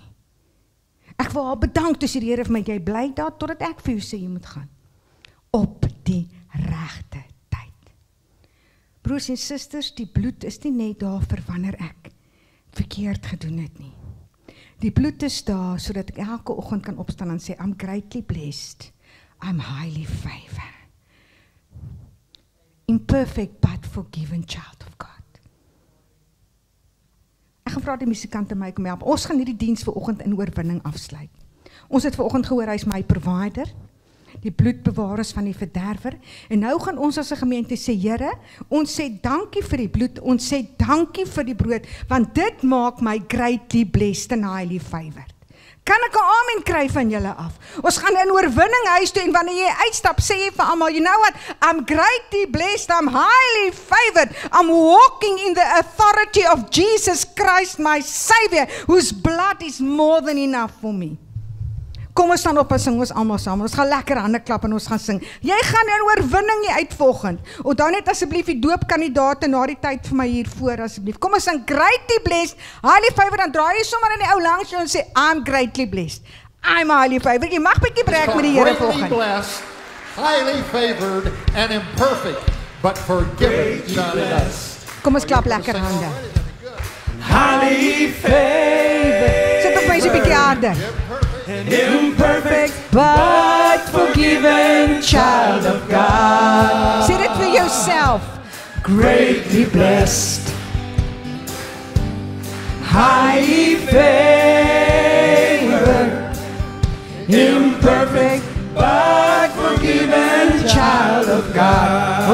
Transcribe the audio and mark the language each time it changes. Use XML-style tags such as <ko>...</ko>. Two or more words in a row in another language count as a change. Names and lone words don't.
<af>Ek wil al bedank tussen die Here vir my, jy bly daar, totdat ek vir jou sê, jy moet gaan. Op die regte tyd. Broers en susters, die bloed is nie net daar vir wanneer ek verkeerd gedoen het nie. Die bloed is daar, sodat ek elke oggend kan opstaan en sê,</af> <en>I'm greatly blessed, I'm highly favored. Imperfect but forgiven child of God.</en> <af>Ek gaan vra die musikante my kom help. Ons gaan hierdie diens vanoggend in oorwinning afsluit. Ons het vanoggend gehoor, hy is my provider, die bloedbewaarers van die verderwer, en nou gaan ons as 'n gemeente sê, Here, ons sê dankie vir die bloed, ons sê dankie vir die brood, want dit maak my</af> <en>greatly blessed and highly favored.</en> <af>Kan ek 'n amen kry van julle af? Ons gaan in oorwinning huis toe, en wanneer jy uitstap, sê jy vir almal,</af> <en>you know what, I'm greatly blessed, I'm highly favored, I'm walking in the authority of Jesus Christ, my Savior, whose blood is more than enough for me.</en> <af>Kom ons staan op en sing ons almal saam. Ons gaan lekker hande klap en ons gaan sing. Jy gaan in oorwinning nie uit volgend. Onthou net asseblief die doopkandidate na die tyd vir my hier voor asseblief. Kom ons sing</af> <en>greatly blessed, highly favored,</en> <af>dan draai jy sommer in die ou langs jou en sê</af> <en>I'm greatly blessed. I'm highly favored.</en> <af>Jy mag bietjie breek met die Here volgend.</af> <en>Blessed, highly favored and imperfect, but forgiven.</en> <af>Kom ons klap lekker hande.</af> <en>Highly favored.</en> <af>Sit op my so bietjie harder.</af> <en>Imperfect but forgiven child of God. Say it for yourself. Greatly blessed, highly favored, imperfect but forgiven child of God.</en>